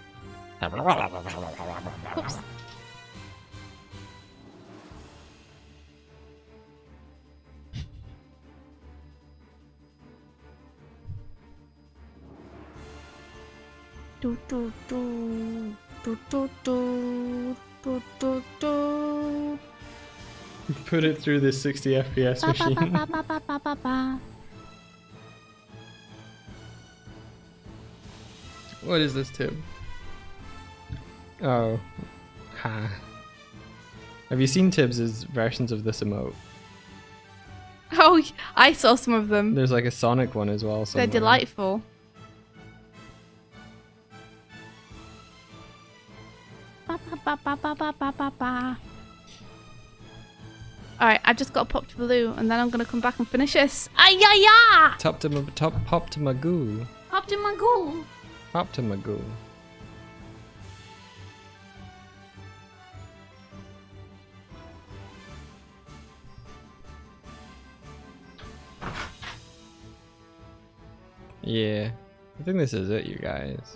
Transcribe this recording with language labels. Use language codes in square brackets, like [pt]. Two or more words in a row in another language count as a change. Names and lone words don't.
[en] Oops. Do, do, do. Do, do, do. Do, do, do. Put it through this 60 FPS Ba, ba, machine. ba, ba, ba, ba, ba, ba. What is this, Tib? Oh. Ha. Have you seen Tibbs' versions of this emote? Oh, I saw some of them. There's like a Sonic one as well. They're Somewhere. delightful. Ba, ba, ba, ba, ba, ba, ba, ba. Alright, I've just got to pop to Blue and then I'm going to come back and finish this. Ay-ya-ya! Pop to Magoo. Pop to my goal. Pop to Magoo. Yeah, I think this is it, you guys.